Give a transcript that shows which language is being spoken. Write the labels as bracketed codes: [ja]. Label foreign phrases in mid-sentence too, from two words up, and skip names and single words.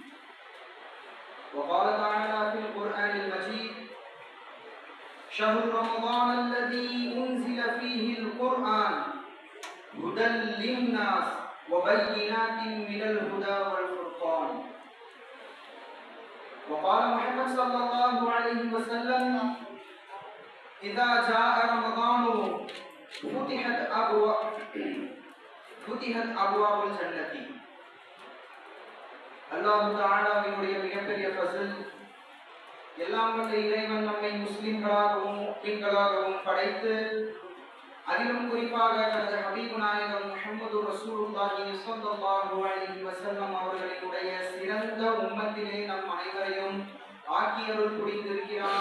[ar] وقال تعالى في القرآن المجيد شهر رمضان الذي أنزل فيه القرآن هدى للناس وبينات من الهدى والفرقان. وقال محمد صلى الله عليه وسلم إذا جاء رمضان فتحت أبواب الجنة. [ta] அல்லாஹ் தஆலாவினுடைய மிகப்பெரிய ஃபஸல், எல்லாம் வல்ல இறைவன் நம்மை முஸ்லிம்களாகவும் முஃமின்களாகவும் படைத்து அதிலும் குறிப்பாக தனது ஹபீப் நாயகம் முஹம்மது [ar] رسول الله صلى الله عليه وسلم [ta] அவர்களினுடைய சிறந்த உம்மத்திலே நம் அனைவரையும் ஆக்கியருள் புரிந்திருக்கிறான்.